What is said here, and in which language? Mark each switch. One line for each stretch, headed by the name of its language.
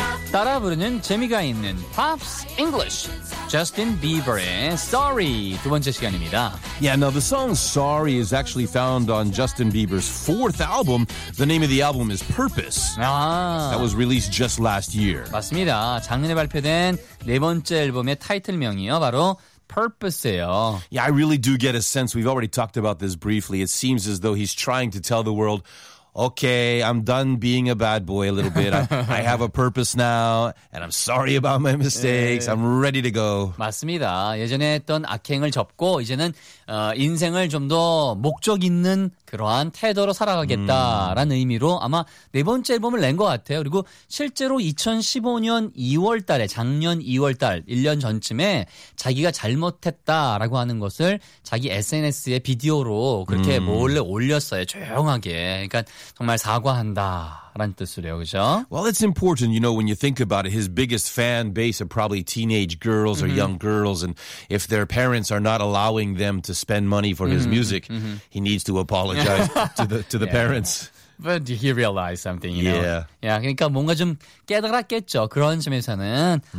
Korean: 따라 부르는 재미가 있는 Pops English. Justin Bieber의 Sorry 두 번째 시간입니다.
English: Yeah, now the song Sorry is actually found on Justin Bieber's fourth album. The name of the album is Purpose. 아, that was released just last year.
Korean: 맞습니다. 작년에 발표된 네 번째 앨범의 타이틀명이요. 바로 Purpose예요.
English: Yeah, I really do get a sense. We've already talked about this briefly. It seems as though he's trying to tell the world, okay, I'm done being a bad boy a little bit. I have a purpose now, and I'm sorry about my mistakes. 네. I'm ready to go.
Korean: 맞습니다. 예전에 했던 악행을 접고 이제는 인생을 좀 더 목적 있는 그러한 태도로 살아가겠다라는 의미로 아마 네 번째 앨범을 낸 것 같아요. 그리고 실제로 2015년 2월 달에 작년 2월 달 1년 전쯤에 자기가 잘못했다라고 하는 것을 자기 SNS에 비디오로 그렇게 몰래 올렸어요. 조용하게. 그러니까 정말 사과한다. 뜻으래요,
English: well, it's important, you know, when you think about it, his biggest fan base are probably teenage girls or young girls, and if their parents are not allowing them to spend money for his music, he needs to apologize to the parents. But did he realize something, you know? Yeah.
Korean: Yeah, 그러니까 뭔가 좀 깨달았겠죠, 그런 점에서는.